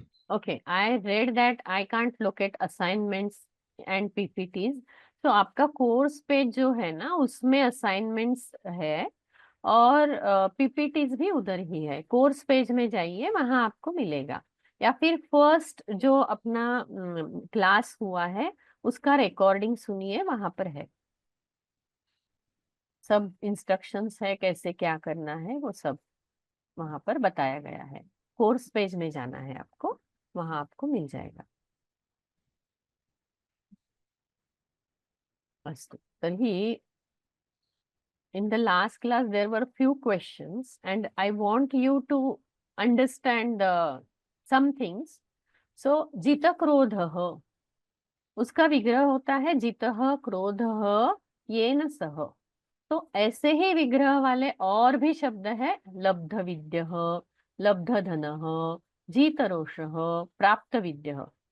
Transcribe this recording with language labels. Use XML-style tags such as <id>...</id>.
<en>Okay, I read that I can't locate assignments and PPTs.</en> <hi>तो आपका course page जो है ना, उसमें असाइनमेंट्स है और पीपीटीज भी उधर ही है। कोर्स पेज में जाइए, वहां आपको मिलेगा। या फिर फर्स्ट जो अपना क्लास हुआ है उसका रिकॉर्डिंग सुनिए, वहां पर है सब इंस्ट्रक्शंस है, कैसे क्या करना है वो सब वहां पर बताया गया है। कोर्स पेज में जाना है आपको, वहां आपको मिल जाएगा।</hi> <sa>अस्तु तर्हि</sa> <en>in the last class there were few questions and I want you to understand some things.</en> <hi>So जित क्रोधः, उसका विग्रह होता है</hi> <sa>जितः क्रोधः येन सह।</sa> <hi>तो ऐसे ही विग्रह वाले और भी शब्द है, लब्ध विद्यः, लब्ध धनः, जीतरोषः, प्राप्त विद्यः।</hi>